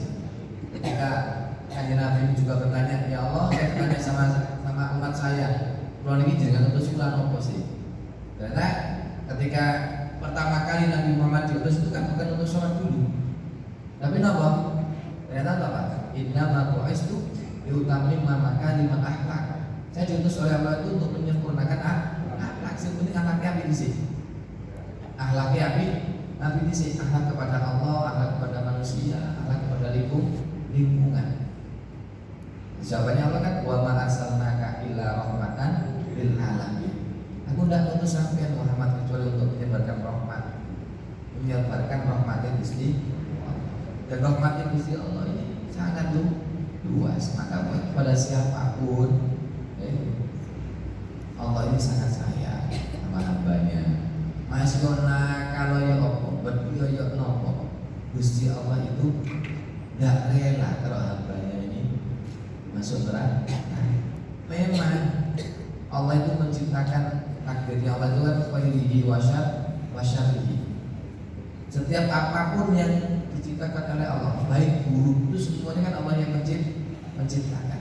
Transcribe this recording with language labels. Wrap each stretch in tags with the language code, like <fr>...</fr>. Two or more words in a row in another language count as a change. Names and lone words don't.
<id>Ketika Kanjeng Nabi juga bertanya,</id> <ar>يا الله,</ar> <id>saya bertanya sama umat saya, kalau ini jenengan utus ulang apa sih? Karena ketika pertama kali Nabi Muhammad diutus itu kan bukan untuk sholat dulu, tapi apa? Ternyata apa?</id> <ar>إنما بعثت لأتمم مكارم الأخلاق.</ar> <id>Saya diutus oleh Allah itu untuk menyempurnakan akhlak. Yang penting akhlaknya apa sih? Akhlaknya apa sih? Akhlak kepada Allah, akhlak kepada manusia, akhlak kepada lingkungan. Jawabannya Allah kan</id> <ar>وما أرسلناك إلا رحمة للعالمين.</ar> <id>Aku tidak mengutus sampean Muhammad kecuali untuk menyebarkan rahmat, menyebarkan rahmatnya Gusti. Dan rahmatnya Gusti Allah ini sangat luas. Maka pada siapapun Allah ini sangat sayang sama hambanya. Masyona kalau ya opo, berdua ya nopo. Gusti Allah itu tidak rela kalau hambanya ini masuk neraka. Memang Allah itu menciptakan takdirnya. Allah itu kan</id> <ar>خيره وشره.</ar> <id>Setiap apapun yang diciptakan oleh Allah, baik buruk, itu semuanya kan Allah yang menciptakan.</id>